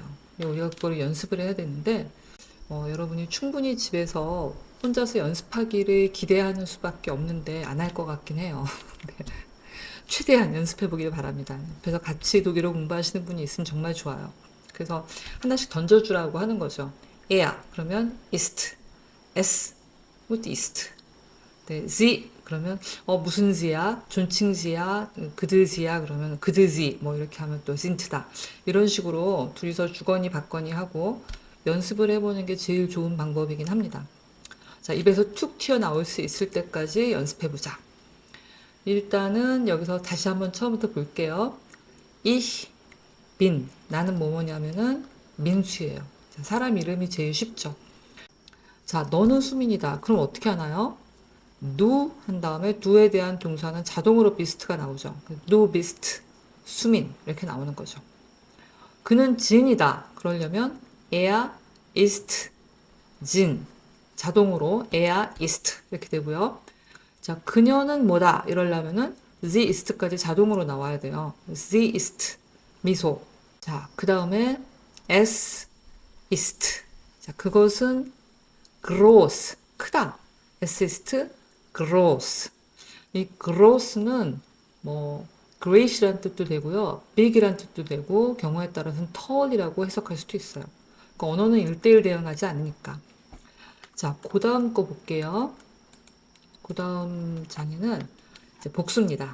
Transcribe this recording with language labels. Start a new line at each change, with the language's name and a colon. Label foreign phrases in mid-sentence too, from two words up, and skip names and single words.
Korean: 우리가 그걸 연습을 해야 되는데 여러분이 충분히 집에서 혼자서 연습하기를 기대하는 수밖에 없는데 안 할 것 같긴 해요. 네. 최대한 연습해 보기를 바랍니다. 그래서 같이 독일어 공부하시는 분이 있으면 정말 좋아요. 그래서 하나씩 던져주라고 하는 거죠.
German: er 그러면 ist, es gut ist.
Korean: 네, sie 그러면 무슨 지야? 존칭지야? 그들지야? 그러면 그들지 뭐 이렇게 하면 또
German: 진트다.
Korean: 이런 식으로 둘이서 주거니 받거니 하고 연습을 해보는 게 제일 좋은 방법이긴 합니다. 자, 입에서 툭 튀어나올 수 있을 때까지 연습해보자. 일단은 여기서 다시 한번 처음부터 볼게요.
German: Ich bin.
Korean: 나는 뭐뭐냐면은 민수예요. 자, 사람 이름이 제일 쉽죠. 자, 너는 수민이다. 그럼 어떻게 하나요? du 한 다음에 do에 대한 동사는 자동으로 beist가 나오죠.
German: du bist,
Korean: 수민 이렇게 나오는 거죠. 그는 진이다. 그러려면
German: er ist
Korean: 진. 자동으로
German: er ist
Korean: 이렇게 되고요. 자, 그녀는 뭐다. 이러려면은
German: sie ist
Korean: 까지 자동으로 나와야 돼요.
German: sie ist
Korean: 미소. 자, 그 다음에
German: es ist.
Korean: 자, 그것은 groß 크다.
German: es ist groß.
Korean: 이 groß는 뭐 great이란 뜻도 되고요. big이란 뜻도 되고 경우에 따라서는 tall이라고 해석할 수도 있어요. 그러니까 언어는 1대1 대응하지 않으니까. 자, 그 다음 거 볼게요. 그 다음 장에는 이제 복수입니다.